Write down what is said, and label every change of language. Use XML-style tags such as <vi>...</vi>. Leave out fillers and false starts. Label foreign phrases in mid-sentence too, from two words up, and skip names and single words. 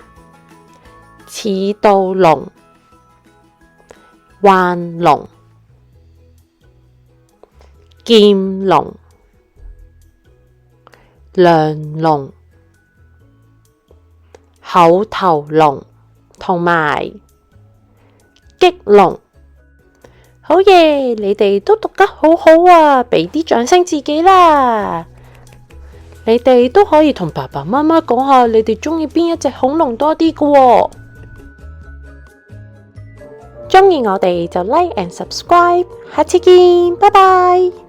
<yue>刺盜龍、腕龍、劍龍、梁龍、厚頭龍同埋棘龍。好嘢，你哋都讀得好好啊！俾啲掌聲自己啦！你哋都可以同爸爸媽媽講下，你哋中意邊一隻恐龍多啲㗎喎。中意我哋就</yue> <en>like and subscribe，</en> <yue>下次見，拜拜。</yue>